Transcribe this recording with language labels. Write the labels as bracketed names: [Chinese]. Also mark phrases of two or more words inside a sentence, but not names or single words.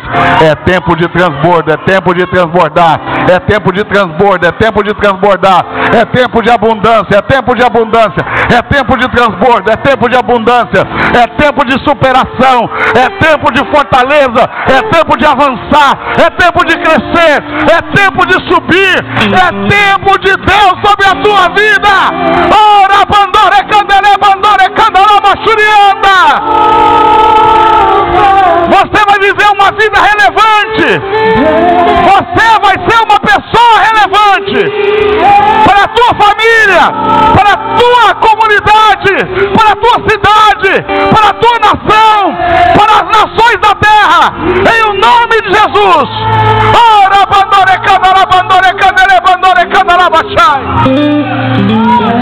[Portuguese] É tempo de transbordo, é tempo de transbordar, é tempo de transbordo, é tempo de transbordar, é tempo de abundância, é tempo de abundância, é tempo de transbordo, é tempo de abundância, é tempo de superação, é tempo de fortaleza, é tempo de avançar, é tempo de crescer, é tempo de subir, é tempo de Deus sobre a tua vida. Ora, bandore, candele, bandore, candela, machurianda. Você vai viver uma vida relevante. Você vai ser uma pessoa relevante para a tua família, para a tua comunidade, para a tua cidade, para a tua nação, para as nações da terra, em o nome de Jesus. Ora, bandore, candela, bandore, candele, bandore, candela, bachai.